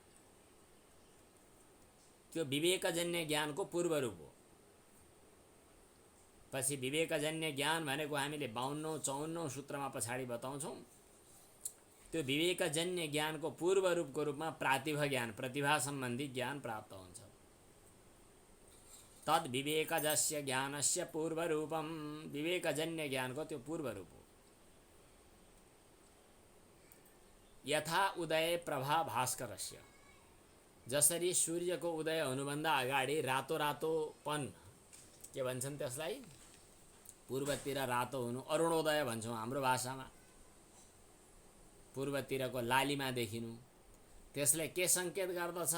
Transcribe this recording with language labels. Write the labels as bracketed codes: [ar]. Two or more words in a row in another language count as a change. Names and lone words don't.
[ne] त्यो विवेकजन्य ज्ञानको पूर्व रूप हो। पछि विवेकजन्य ज्ञान भनेको हामीले 52औं 54औं सूत्रमा पछाडि बताउँछौँ। त्यो विवेकजन्य ज्ञानको पूर्व रूपको रूपमा प्रातिभ ज्ञान, प्रतिभा सम्बन्धी ज्ञान प्राप्त हुन्छ। [sa] तद विवेकजस्य ज्ञानस्य पूर्व रूपम। [ne] विवेकजन्य ज्ञानको त्यो पूर्व रूप हो। [sa] यथा उदय प्रभा भास्करस्य। [ne] जसरी सूर्यको उदय हुनुभन्दा अगाडि रातो रातोपन, के भन्छन् त्यसलाई, पूर्वतिर रातो हुनु, अरुणोदय भन्छौँ हाम्रो भाषामा। पूर्वतिरको लालिमा देखिनु, त्यसले के सङ्केत गर्दछ?